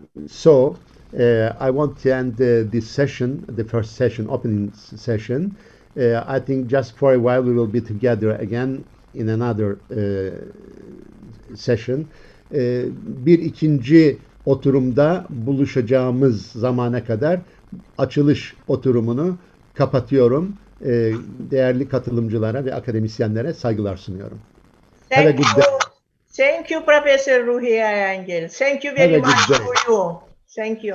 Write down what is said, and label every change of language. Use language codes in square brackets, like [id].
[en] So I want to end this session, the first session, opening session. I think just for a while we will be together again in another session. [tr] Bir ikinci oturumda buluşacağımız zamana kadar açılış oturumunu kapatıyorum. Değerli katılımcılara ve akademisyenlere saygılar sunuyorum. [en] Have a good day. Thank you, Professor Ruhi Ayangil. Thank you very much for you. Thank you.